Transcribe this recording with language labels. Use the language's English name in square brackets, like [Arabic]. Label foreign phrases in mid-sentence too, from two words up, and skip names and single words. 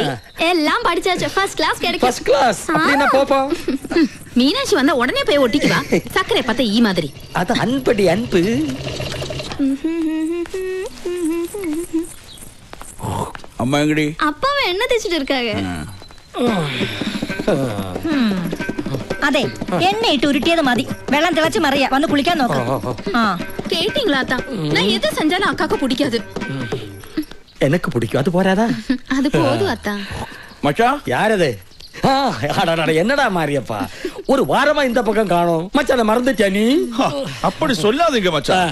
[Tamil] எல்லாம் படிச்சாச்சு. [English] first class [Tamil] கிடைக்கும். [English] first class [Tamil] அப்படினா போப்பா. மீனாட்சி வந்தா உடனே போய் ஒட்டிக்குவா. சக்கரை பார்த்தா ஈ மாதிரி. அது அன்படி அன்பு. அம்மா எங்கடி? அப்பாவை என்ன தேய்ச்சிட்டு இருக்காங்க? [Malayalam] അതെ എണ്ണയിട്ട് ഉരുട്ടിയത് മതി. വെള്ളം തിളച്ച് മറിയ വന്ന് കുളിക്കാൻ നോക്കാം. [Tamil] கேட்டீங்களா அத்தா? நான் எது செஞ்சாலும் அக்காக்கு பிடிக்காது. எனக்கு பிடிக்கும். அது போறாதா? அது போதும் அத்தா. மச்சான் யாரது? என்னடா மாரியப்பா, ஒரு வாரமா இந்த பக்கம் காணோம். மச்சான மறந்துட்டியா நீ? அப்படி சொல்லாதீங்க மச்சான்.